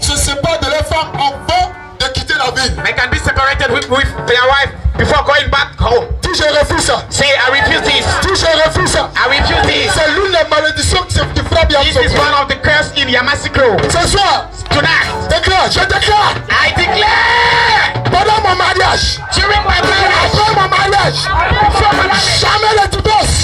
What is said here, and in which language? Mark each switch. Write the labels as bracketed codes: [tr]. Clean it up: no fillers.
[fr] se séparent de leurs femmes avant de quitter la ville. [en] they can be separated with their wife before going back home. [fr] Dis je refuse ça. [en] Say, I refuse this. [fr] Dis je refuse ça. [en] I refuse this. [fr] C'est l'une des malédictions qui frappe [en] This is [fr] Yamsoko. [en] one of the curse in Yamasukro. [fr] Ce soir, [en] Tonight, [fr] je déclare, [en] I declare [fr] pendant mon mariage, [en] during my marriage, [fr] après mon mariage, jamais le divorce.